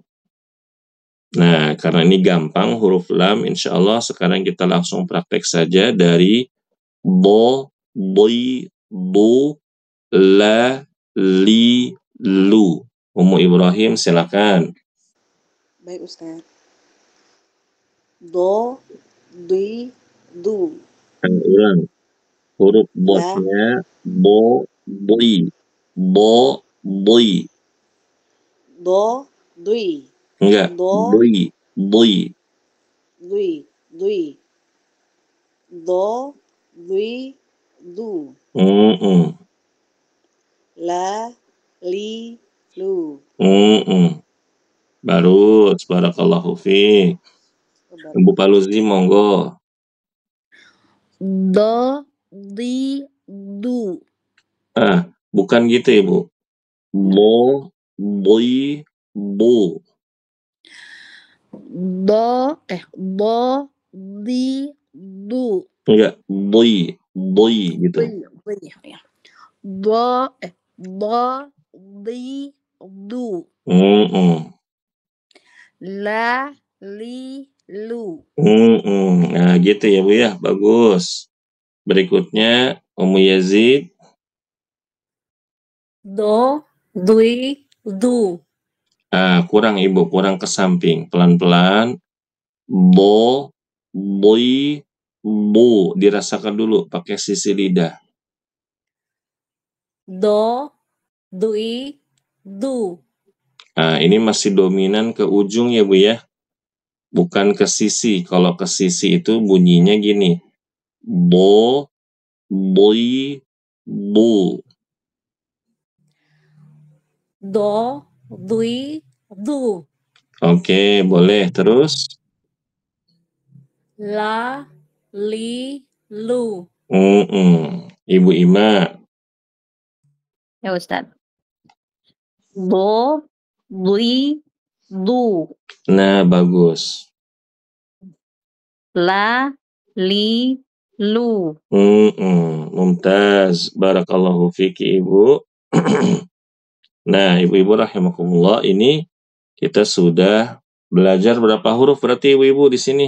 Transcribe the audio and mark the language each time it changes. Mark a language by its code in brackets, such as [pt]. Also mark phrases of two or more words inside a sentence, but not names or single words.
[id] Nah, karena ini gampang huruf lam, [ar] إن شاء الله [id] sekarang kita langsung praktek saja dari bo, boi, bu, la, li, lu. Ummu Ibrahim silakan. Baik Ustaz. Do, di, du. Ulang. Huruf La, bosnya bo, boi. Bo, boi. do, dui. Enggak, Do, boi, boi. dui, dui. Do, dui, du. La, li, lu. Baru, [ar] بارك الله فيك. [id] Ibu Paluzi monggo. Do, di, du. Bukan gitu Ibu. Bo, boi, bu. Do, di, du. Enggak, boi, boi gitu. Ya. Do, di, du. La, li, lu. Nah gitu ya Bu ya, bagus. Berikutnya Ummu Yazid. Do, dui, du. Kurang Ibu, kurang ke samping. Pelan-pelan. Bo, boi, bu. Dirasakan dulu pakai sisi lidah. Do, dui, du. Ini masih dominan ke ujung ya Bu ya. Bukan ke sisi. Kalau ke sisi itu bunyinya gini. Bo, boi, bu. Do, dui, du. Oke, boleh. Terus? La, li, lu. Ibu Ima. Ya Ustaz. Do, dui, du. Nah, bagus. La, li, lu. Mumtaz. [ar] بارك الله فيكِ [id] Ibu. Nah, ibu-ibu rahimakumullah, ini kita sudah belajar berapa huruf berarti ibu-ibu di sini?